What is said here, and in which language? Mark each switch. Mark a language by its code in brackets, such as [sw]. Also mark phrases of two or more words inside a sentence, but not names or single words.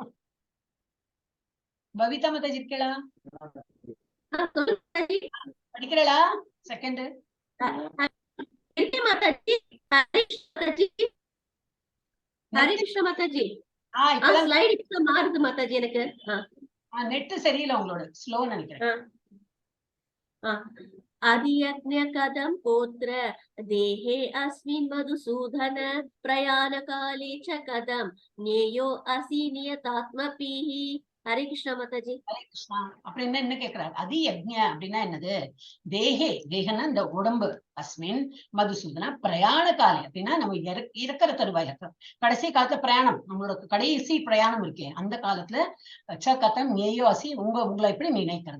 [ta] பபிதா மாதாஜி இருக்கா? படிக்கிறா? செகண்ட் ஹரே கிருஷ்ண மாதாஜி. இப்பதான் ஸ்லைட் இப்ப மாறுது மாதாஜி எனக்கு. நெட் சரியில்லை உங்களோட, ஸ்லோ நினைக்கிறேன். [sa] अधियज्ञ कदं पोत्र देहे अस्मिन् मधुसूदन प्रयाण काले च कदं ज्ञेयो असि नियतात्मपिः। [ta] हरे कृष्ण माताजी। ஹரே கிருஷ்ணா. அப்புறம் என்ன கேட்கிறார்? [sa] अधि यज्ञ [ta] அப்படின்னா என்னது? தேகே, தேகனா இந்த உடம்பு, [sa] अस्मिन् मधुसूदन प्रयाण काले [ta] அப்படின்னா நம்ம இறக்கிற தருவாய், கடைசி காலத்துல பிரயாணம், நம்மளோட கடைசி பிரயாணம் இருக்கே அந்த காலத்துல [sa] च कथं ज्ञेयो असि, [ta] உங்களை எப்படி நினைக்கிறது?